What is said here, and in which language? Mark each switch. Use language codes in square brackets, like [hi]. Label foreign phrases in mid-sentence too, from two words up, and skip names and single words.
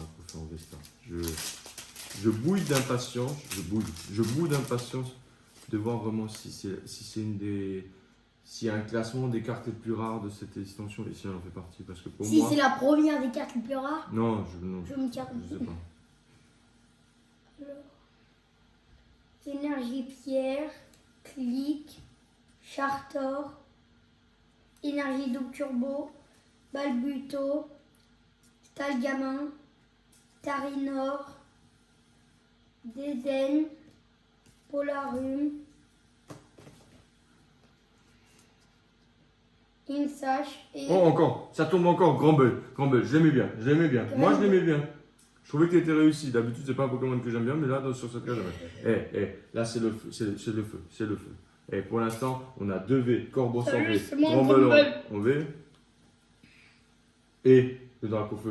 [fr] en Vesta. Je bouille d'impatience. Je bouille d'impatience de voir vraiment si c'est une des. S'il y a un classement des cartes les plus rares de cette extension, et si elle en fait partie. Parce que pour Si moi. c'est la première des cartes les plus rares, Non, je me carte. je sais pas. Alors, énergie pierre, clic, chartor, énergie double turbo, balbuto, stalgamin, tarinor, déden, polarum, insash et Oh, encore. Ça tombe encore. Grumble. Je l'aimais bien. Moi, je l'aimais bien. Je trouvais qu'il était réussi. D'habitude, c'est pas un Pokémon que j'aime bien, mais là, sur cette case, j'aime. Là, c'est le feu. Et pour l'instant, on a 2 V. Corbeau en Salut, V. c'est moi, Grumble Grumble. en V. Et le drapeau feu.